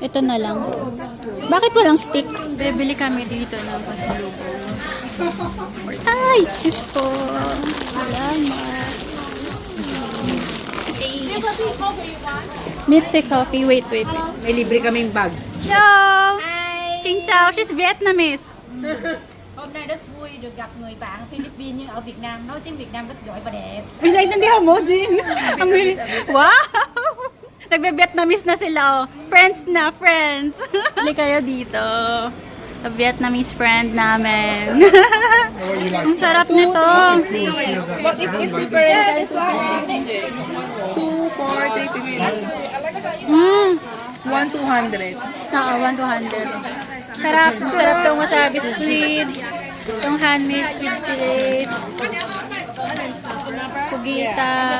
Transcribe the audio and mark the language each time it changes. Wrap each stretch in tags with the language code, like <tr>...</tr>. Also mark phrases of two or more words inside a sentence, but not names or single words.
<tl>Ito na lang. Bakit walang stick? Bibili kami dito ng pasalubong. Ay! Yes po. Salamat.</tl> <en>Mitzi coffee. Wait.</en> <tl>May libre kaming bag.</tl> <en>Hello!</en> <vi>Xin chào,</vi> <en>she's Vietnamese.</en> <vi>Hôm nay rất vui được gặp người bạn Philippines nhưng ở Việt Nam nói tiếng Việt Nam rất giỏi và đẹp.</vi> <tl>May naintindihan mo, Jean? Ang bilis. Wow! Nagbe-Vietnamese na sila, oh. Friends na, friends. Hali kayo dito.</tl> <en>A Vietnamese friend namin.</en> <tl>Ang sarap nito.</tl> <en>But if different guys, 2, 4, 3, 15. 1,200.</en> <tl>Oo, 1,200. Sarap. Sarap itong</tl> <en>wasabi squid.</en> <tl>Itong</tl> <en>handmade squid fillet.</en> <tl>Pugita.</tl>